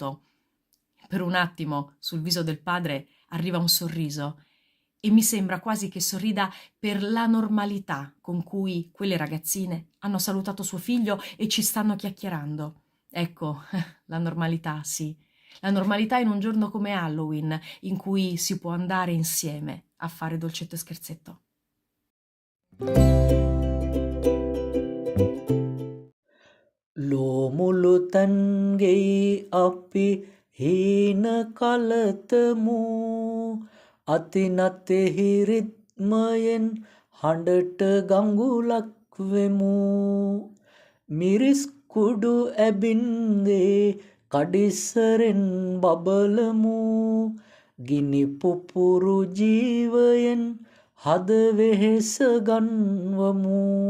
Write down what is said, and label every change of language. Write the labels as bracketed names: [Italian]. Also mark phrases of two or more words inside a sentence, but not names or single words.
[Italian] Per un attimo sul viso del padre arriva un sorriso e mi sembra quasi che sorrida per la normalità con cui quelle ragazzine hanno salutato suo figlio e ci stanno chiacchierando. Ecco, la normalità, sì. La normalità in un giorno come Halloween, in cui si può andare insieme a fare dolcetto e scherzetto. [Sinhala] Lo මුළුතන්ගෙයි අපි හීන කලතමු අතිනතෙහි රිත්මයෙන් හඬට ගඟුලක් වෙමු මිරිස් කුඩු ඇබින්දේ කඩිසරෙන් බබලමු ගිනි පුපුරු ජීවයෙන් හද වෙහෙස ගන්වමු